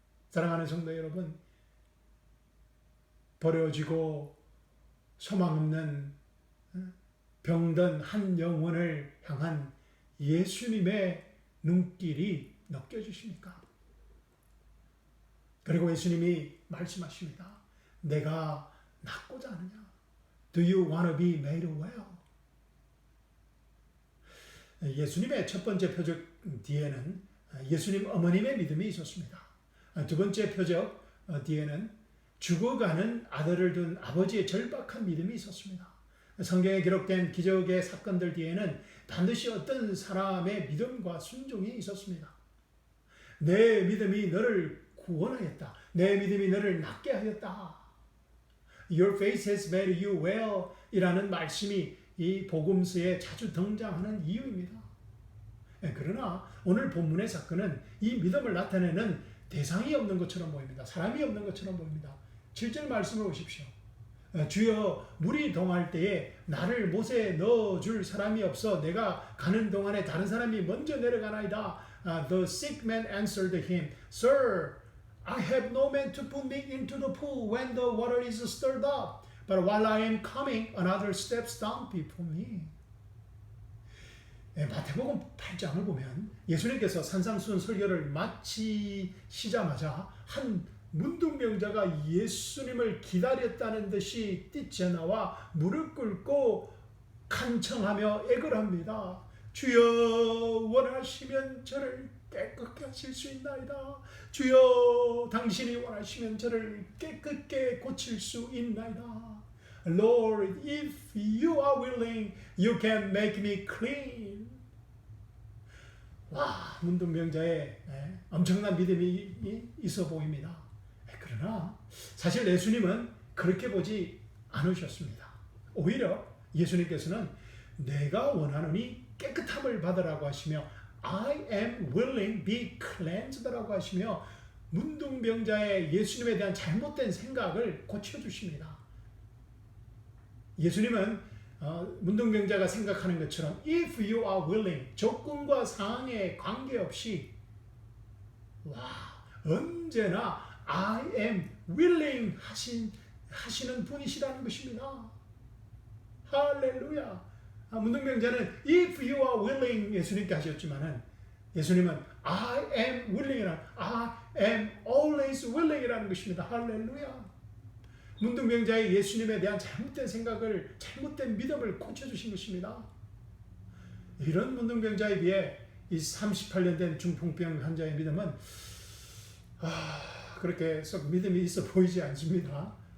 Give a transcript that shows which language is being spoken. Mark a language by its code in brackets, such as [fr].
[ko] 사랑하는 성도 여러분, 버려지고 소망 없는 병든 한 영혼을 향한 예수님의 눈길이 느껴지십니까? 그리고 예수님이 말씀하십니다. 내가 낫고자 하느냐? [en] Do you want to be made well? [ko] 예수님의 첫 번째 표적 뒤에는 예수님 어머님의 믿음이 있었습니다. 두 번째 표적 뒤에는 죽어가는 아들을 둔 아버지의 절박한 믿음이 있었습니다. 성경에 기록된 기적의 사건들 뒤에는 반드시 어떤 사람의 믿음과 순종이 있었습니다. 내 믿음이 너를 구원하였다. 내 믿음이 너를 낫게 하였다. [en] Your faith has made you well [ko] 이라는 말씀이 이 복음서에 자주 등장하는 이유입니다. 그러나 오늘 본문의 사건은 이 믿음을 나타내는 대상이 없는 것처럼 보입니다. 사람이 없는 것처럼 보입니다. 7절 말씀을 보십시오. 주여 물이 동할 때에 나를 못에 넣어줄 사람이 없어 내가 가는 동안에 다른 사람이 먼저 내려가나이다. [en] The sick man answered him, Sir, I have no man to put me into the pool when the water is stirred up. But while I am coming, another steps down before me. [ko] 마태복음 8장을 보면 예수님께서 산상수훈 설교를 마치시자마자 한 문둥병자가 예수님을 기다렸다는 듯이 뛰쳐나와 무릎 꿇고 간청하며 애걸 합니다. 주여 원하시면 저를 깨끗게 하실 수 있나이다. 주여 당신이 원하시면 저를 깨끗게 고칠 수 있나이다. [en] Lord, if you are willing, you can make me clean. [ko] 와, 문둥병자의 엄청난 믿음이 있어 보입니다. 그러나 사실 예수님은 그렇게 보지 않으셨습니다. 오히려 예수님께서는 내가 원하노니 깨끗함을 받으라고 하시며 [en] I am willing, be cleansed [ko] 라고 하시며 문둥병자의 예수님에 대한 잘못된 생각을 고쳐주십니다. 예수님은 문둥병자가 생각하는 것처럼 [en] if you are willing, [ko] 조건과 상황에 관계없이 언제나 [en] I am willing [ko] 하시는 분이시라는 것입니다. 할렐루야. 문둥병자는 [en] if you are willing [ko] 예수님께 하셨지만은 [en] 예수님은 I am willing이라는, I am always willing이라는 [ko] 것입니다. 할렐루야. 문둥병자의 예수님에 대한 잘못된 생각을, 잘못된 믿음을 고쳐주신 것입니다. 이런 문둥병자에 비해 이 38년 된 중풍병 환자의 믿음은 그렇게 썩 믿음이 있어 보이지 않습니다.